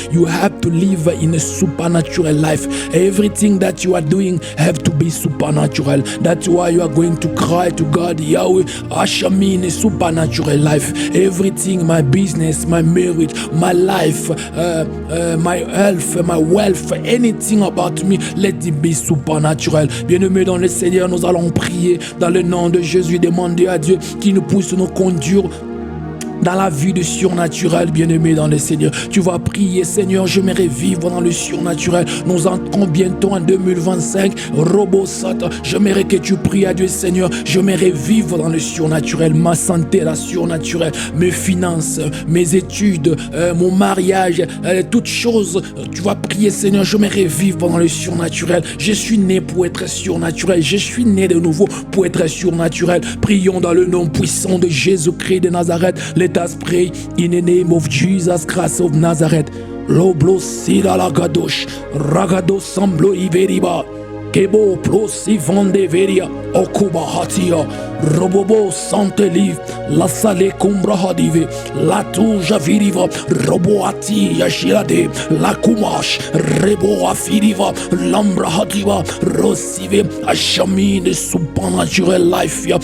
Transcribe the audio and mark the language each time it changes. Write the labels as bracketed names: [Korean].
[English] You have to live in a supernatural life. Everything that you are doing have to be supernatural. That's why you are going to cry to God, Yahweh, usher me in a supernatural life. Everything, my business, my marriage, my life, my health, my wealth, anything about me, let it be supernatural. [French] Bien-aimés dans le Seigneur, nous allons prier dans le nom de Jésus, demander à Dieu qui nous pousse nous conduire dans la vie du surnaturel, bien-aimé dans le Seigneur. Tu vas prier, Seigneur, j'aimerais vivre dans le surnaturel. Nous entrons bientôt en 2025. Robosat, j'aimerais que tu pries à Dieu, Seigneur. J'aimerais vivre dans le surnaturel. Ma santé, la surnaturelle. Mes finances, mes études, mon mariage, toutes choses. Tu vas prier, Seigneur, j'aimerais vivre dans le surnaturel. Je suis né pour être surnaturel. Je suis né de nouveau pour être surnaturel. Prions dans le nom puissant de Jésus-Christ de Nazareth. [English] Let us pray in the name of Jesus Christ of Nazareth. Loblo sida la gadosh, ragado samblo iberiba, kebo plosi vande veria, okuba hatia, robobo sante liv, la sale kumbra hadive, la tuja viriva, robo ati yashirade, la kumash, rebo afiriva, lambra hadiva, rosive, ashamine supernatural life.